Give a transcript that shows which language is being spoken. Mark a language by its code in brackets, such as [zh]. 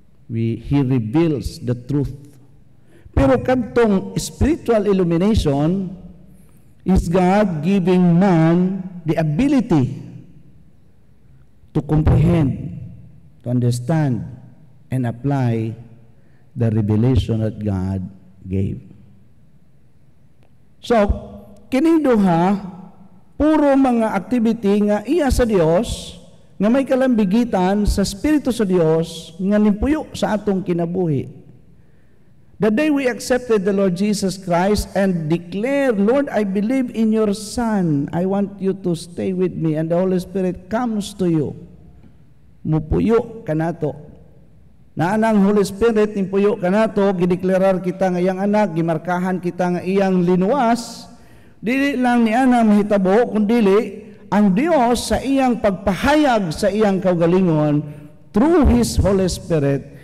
[en] He reveals the truth. [ceb] Pero kadtong [en] spiritual illumination is God giving man the ability to comprehend, to understand, and apply the revelation that God gave. [ceb] So, kining duha puro mga activity nga iya sa Dios nga may kalambigitan sa Espiritu sa Dios nga nimpuyo sa atong kinabuhi. [en] The day we accepted the Lord Jesus Christ and declared, Lord, I believe in your Son. I want you to stay with me. And the Holy Spirit comes to you. [ceb] Mupuyo kanato. Na anang Holy Spirit impuyo kanato, gideklarar kita nga iyang anak, gimarkahan kita nga iyang linuwas, dili lang ni ana mahitabo kundi ang Dios sa iyang pagpahayag sa iyang kaugalingon [en] through His Holy Spirit.